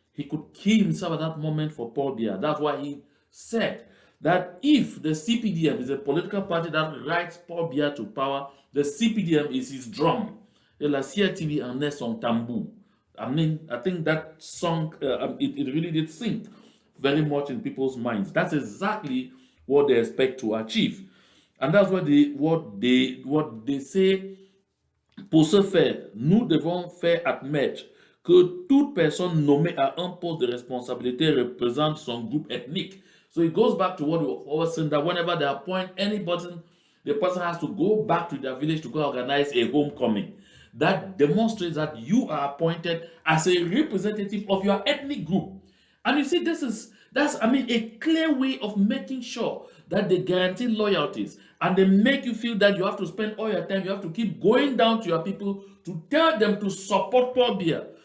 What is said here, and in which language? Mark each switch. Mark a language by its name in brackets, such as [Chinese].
[English] He could kill himself at that moment for Paul Biya. That's why he said that if the CPDM is a political party that rides Paul Biya to power, the CPDM is his drum. [French] Et la CRTV en est son tambour. [English] I mean, I think that song, it really did sink very much in people's minds. That's exactly what they expect to achieve. And that's what they say. [French] Pour ce faire, nous devons faire admettre que toute personne nommée à un poste de responsabilité représente son groupe ethnique. [English] So it goes back to what we always saying, that whenever they appoint anybody, the person has to go back to their village to go organize a homecoming. That demonstrates that you are appointed as a representative of your ethnic group. And you see, that's I mean a clear way of making sure that they guarantee loyalties and they make you feel that you have to spend all your time, you have to keep going down to your people to tell them to support Paul Biya.